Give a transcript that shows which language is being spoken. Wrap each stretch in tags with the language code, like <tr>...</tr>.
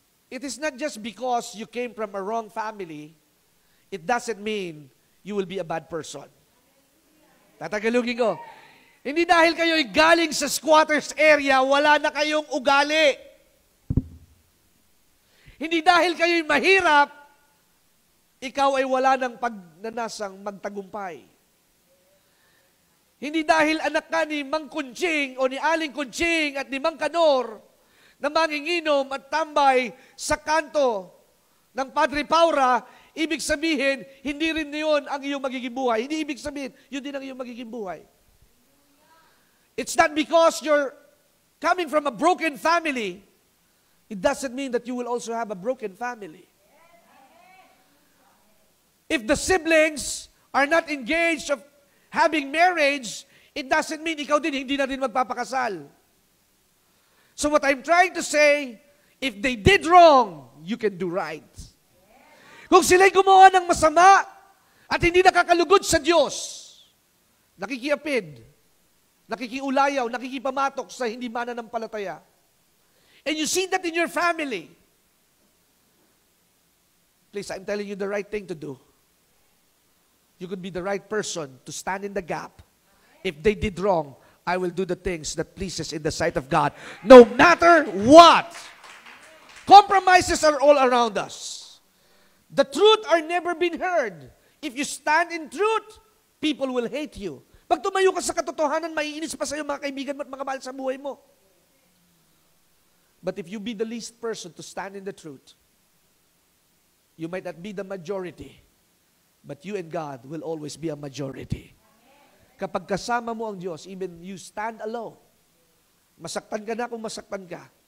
<en>It is not just because you came from a wrong family, it doesn't mean you will be a bad person.</en> <tl>Tatagalugin ko. Hindi dahil kayo'y galing sa squatters area, wala na kayong ugali. Hindi dahil kayo'y mahirap, ikaw ay wala ng pagnanasang magtagumpay. Hindi dahil anak ka ni Mang Kunching o ni Aling Kunching at ni Mang Kanor na manginginom at tambay sa kanto ng Padre Paura, ibig sabihin, hindi rin yun ang iyong magiging buhay. Hindi ibig sabihin, yun din ang iyong magiging buhay.</tl> <en>It's not because you're coming from a broken family, it doesn't mean that you will also have a broken family. If the siblings are not engaged of having marriage, it doesn't mean</en> <tl>ikaw din hindi na rin magpapakasal.</tl> <en>So what I'm trying to say, if they did wrong, you can do right.</en> <tl>Kung sila'y gumawa ng masama at hindi nakakalugod sa Diyos, nakikiapid, nakikiulayaw, nakikipamatok sa hindi mananampalataya,</tl> <en>and you see that in your family, please, I'm telling you the right thing to do. You could be the right person to stand in the gap. If they did wrong, I will do the things that pleases in the sight of God, no matter what. Compromises are all around us. The truth are never been heard. If you stand in truth, people will hate you.</en> <tl>Pag tumayo ka sa katotohanan, maiinis pa sa'yo mga kaibigan mo at mga mahal sa buhay mo.</tl> <en>But if you be the least person to stand in the truth, you might not be the majority, but you and God will always be a majority.</en> <tl>Kapag kasama mo ang Diyos,</tl> <en>even you stand alone,</en> <tl>masaktan ka na kung masaktan ka.</tl>